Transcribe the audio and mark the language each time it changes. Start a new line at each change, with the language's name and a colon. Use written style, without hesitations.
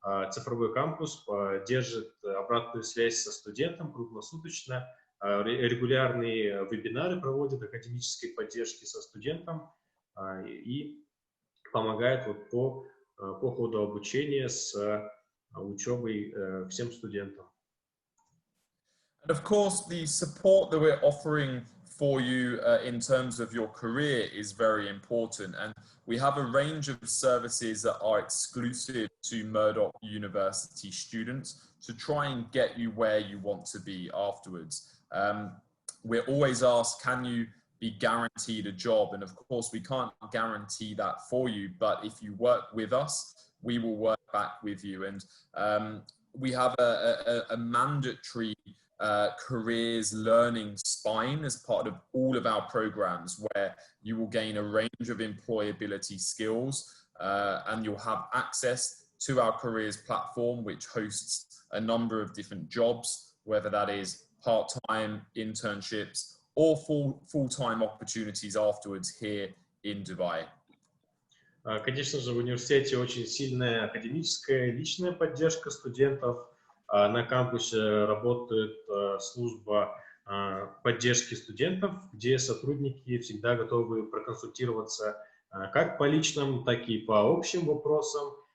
Russian: цифровой кампус держит обратную связь со студентом круглосуточно, регулярные вебинары проводят академической поддержки со студентом и помогает вот по ходу обучения с учебой всем студентам.
English: And of course, the support that we're offering for you in terms of your career is very important. And we have a range of services that are exclusive to Murdoch University students to try and get you where you want to be afterwards. We're always asked, can you be guaranteed a job? And of course, we can't guarantee that for you, but if you work with us, we will work back with you. And we have a mandatory careers learning spine as part of all of our programs, where you will gain a range of employability skills and you'll have access to our careers platform, which hosts a number of different jobs, whether that is part-time internships or full-time opportunities afterwards here in Dubai.
Russian: Конечно же, в университете очень сильная академическая и личная поддержка студентов. На кампусе работает служба поддержки студентов, где сотрудники всегда готовы проконсультироваться как по личным, так и по общим вопросам.